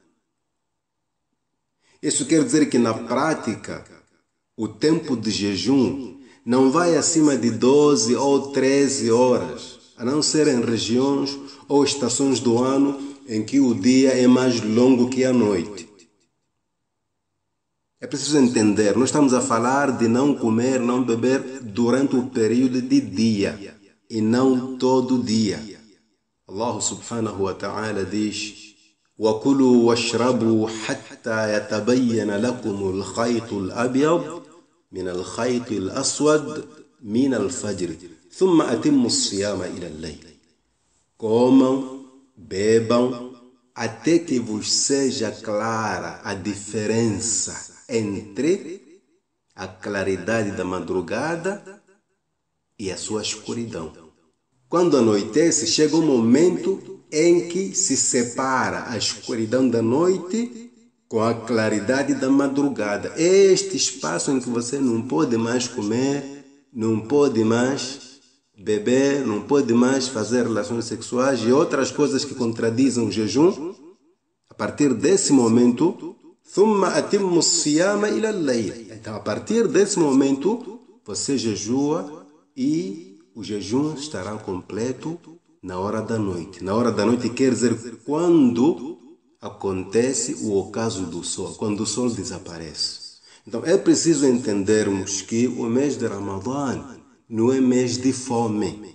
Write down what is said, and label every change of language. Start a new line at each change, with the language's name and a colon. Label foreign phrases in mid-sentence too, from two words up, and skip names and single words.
Portuguese: Isso quer dizer que na prática o tempo de jejum não vai acima de 12 ou 13 horas, a não ser em regiões ou estações do ano em que o dia é mais longo que a noite. É preciso entender, nós estamos a falar de não comer, não beber durante o período de dia e não todo dia.
Arabic: الله سبحانه وتعالى diz: وَكُلُوا وَاشْرَبُوا حَتَّى يَتَبَيَّنَ لَكُمُ الْخَيْطُ الْأَبْيَضُ مِنَ الْخَيْطِ الْأَسْوَدِ مِنَ الْفَجْرِ ثُمَّ أَتِمُّوا الصِّيَامَ إِلَى اللَّيْلِ.
Portuguese: Comam, bebam, até que vos seja clara a diferença entre a claridade da madrugada e a sua escuridão. Quando anoitece, chega um momento em que se separa a escuridão da noite com a claridade da madrugada. Este espaço em que você não pode mais comer, não pode mais beber, não pode mais fazer relações sexuais e outras coisas que contradizem o jejum. A partir desse momento,
Arabic: ثُمَّ أَتِمُّوا الصِّيَامَ إِلَى اللَّيْلِ.
Portuguese: Então, a partir desse momento, você jejua e o jejum estará completo na hora da noite. Na hora da noite quer dizer quando acontece o ocaso do sol, quando o sol desaparece. Então é preciso entendermos que o mês de Ramadã não é mês de fome.